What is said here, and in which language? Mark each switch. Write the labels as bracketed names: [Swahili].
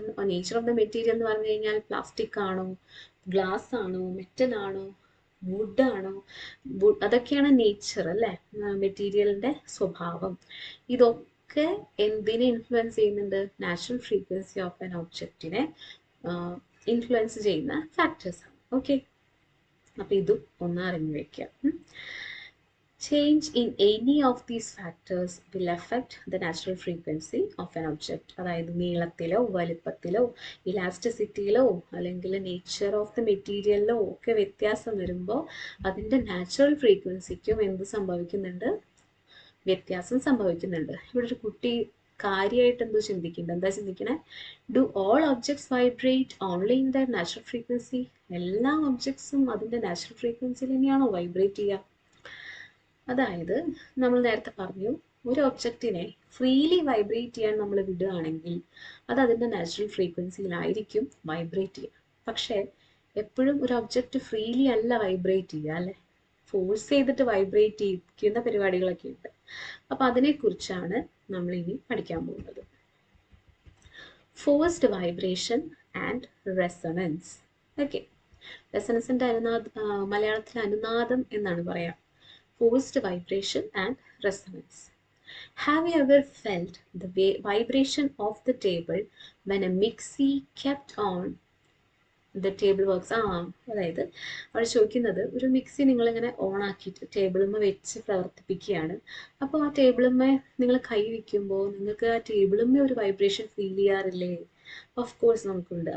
[Malayalam] Nature of the material എന്ന് പറഞ്ഞു കഴിഞ്ഞാൽ പ്ലാസ്റ്റിക് ആണോ, ഗ്ലാസ് ആണോ, മെറ്റൽ ആണോ, വുഡ് ആണോ, അതൊക്കെയാണ് നേച്ചർ അല്ലേ, മെറ്റീരിയലിൻ്റെ സ്വഭാവം. ഇതൊക്കെ ഇതൊക്കെ എന്തിനെ ഇൻഫ്ലുവൻസ് ചെയ്യുന്നുണ്ട്? നാച്ചുറൽ ഫ്രീക്വൻസി ഓഫ് ആൻ ഒബ്ജക്റ്റിനെ ഇൻഫ്ലുവൻസ് ചെയ്യുന്ന ഫാക്ടേഴ്സാണ്. ഓക്കെ, അപ്പോൾ ഇതും ഒന്ന് അറിഞ്ഞു വയ്ക്കുക. [English] Change in any of these factors will affect the natural frequency of an object. [Malayalam] അതായത് നീളത്തിലോ വലിപ്പത്തിലോ ഇലാസ്റ്റിസിറ്റിയിലോ അല്ലെങ്കിൽ നേച്ചർ ഓഫ് ദ മെറ്റീരിയലിലോ ഒക്കെ വ്യത്യാസം വരുമ്പോൾ അതിൻ്റെ നാച്ചുറൽ ഫ്രീക്വൻസിക്കും എന്ത് സംഭവിക്കുന്നുണ്ട്? വ്യത്യാസം സംഭവിക്കുന്നുണ്ട്. ഇവിടെ ഒരു കുട്ടി കാര്യമായിട്ട് എന്തോ ചിന്തിക്കുന്നുണ്ട്. എന്താ ചിന്തിക്കണേ? [English] Do all objects vibrate only in the natural frequency? [Malayalam] എല്ലാ ഒബ്ജക്ട്സും അതിൻ്റെ നാച്ചുറൽ ഫ്രീക്വൻസിയിൽ തന്നെയാണോ വൈബ്രേറ്റ് ചെയ്യുക? അതായത് നമ്മൾ നേരത്തെ പറഞ്ഞു, ഒരു ഒബ്ജക്റ്റിനെ ഫ്രീലി വൈബ്രേറ്റ് ചെയ്യാൻ നമ്മൾ വിടുകയാണെങ്കിൽ അത് അതിൻ്റെ നാച്ചുറൽ ഫ്രീക്വൻസിയിലായിരിക്കും വൈബ്രേറ്റ് ചെയ്യുക. പക്ഷേ എപ്പോഴും ഒരു ഒബ്ജക്റ്റ് ഫ്രീലി അല്ല വൈബ്രേറ്റ് ചെയ്യുക, അല്ലേ? ഫോഴ്സ് ചെയ്തിട്ട് വൈബ്രേറ്റ് ചെയ്യിക്കുന്ന പരിപാടികളൊക്കെ ഉണ്ട്. അപ്പോൾ അതിനെക്കുറിച്ചാണ് നമ്മൾ ഇനി പഠിക്കാൻ പോകുന്നത്. Forced vibration and resonance. Okay, റെസൊണൻസിൻ്റെ മലയാളത്തിൽ അനുനാദം എന്നാണ് പറയാം. [English] Forced vibration and resonance. Have you ever felt the vibration of the table when a mixie kept on the table works? [Malayalam] അതായത് അവർ ചോദിക്കുന്നത്, ഒരു മിക്സി നിങ്ങളിങ്ങനെ ഓൺ ആക്കിയിട്ട് ടേബിളുമ്മ വെച്ച് പ്രവർത്തിപ്പിക്കുകയാണ്. അപ്പോൾ ആ ടേബിളുമ്മ നിങ്ങൾ കൈ വയ്ക്കുമ്പോൾ നിങ്ങൾക്ക് ആ ടേബിളുമ്മ ഒരു വൈബ്രേഷൻ ഫീൽ ചെയ്യാറില്ലേ? ഓഫ് കോഴ്സ് നമുക്കുണ്ട്.